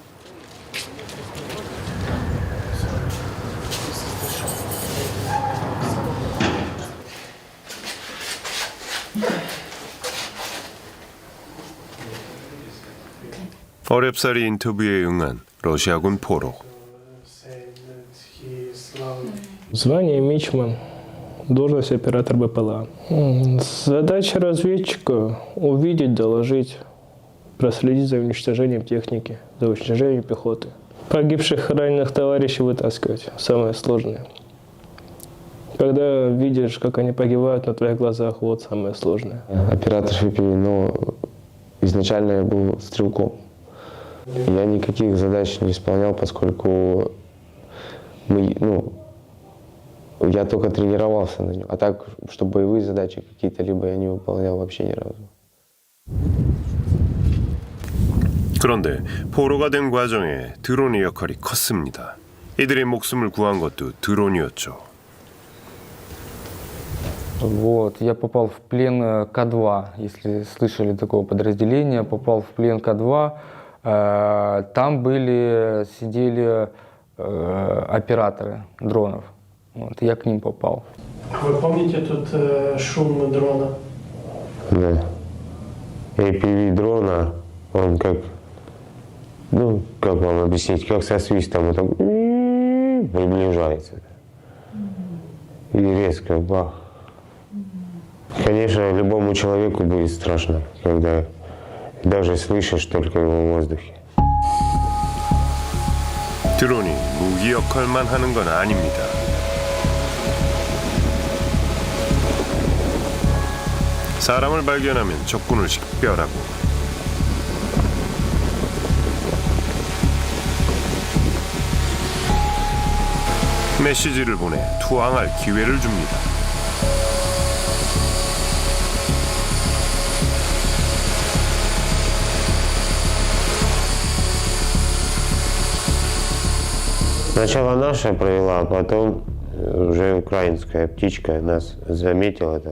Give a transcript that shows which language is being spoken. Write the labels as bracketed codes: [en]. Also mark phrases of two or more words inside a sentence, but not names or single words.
[ko] 어렵사리 인터뷰에 응한 러시아군 포로. [ru] Звание мичман, должность оператор БПЛА. Задача разведчика – увидеть, доложить, проследить за уничтожением техники, за уничтожением пехоты. Погибших и раненых товарищей вытаскивать – самое сложное. Когда видишь, как они погибают на твоих глазах, вот самое сложное. Оператор ШПИ, но изначально я был стрелком. Я никаких задач не исполнял, поскольку я только тренировался на нем. А так, что боевые задачи какие-то либо я не выполнял вообще ни разу. [ko] 그런데 포로가 된 과정에 드론의 역할이 컸습니다. 이들의 목숨을 구한 것도 드론이었죠. [ru] Вот, я попал в плен К2, если слышали такого подразделения, попал в плен К2. Там сидели операторы дронов. Вот, я к ним попал. Вы помните тут шум дрона? Да. APV дрона, он как вам объяснить, как со свистом, он так приближается. И резко бах. Конечно, любому человеку будет страшно, когда даже слышишь только его в воздухе. [ko] 드론이 무기 역할만 하는 건 아닙니다. 사람을 발견하면 적군을 식별하고 메시지를 보내 투항할 기회를 줍니다. [ru] Сначала наша провела, а потом уже украинская птичка нас заметила там.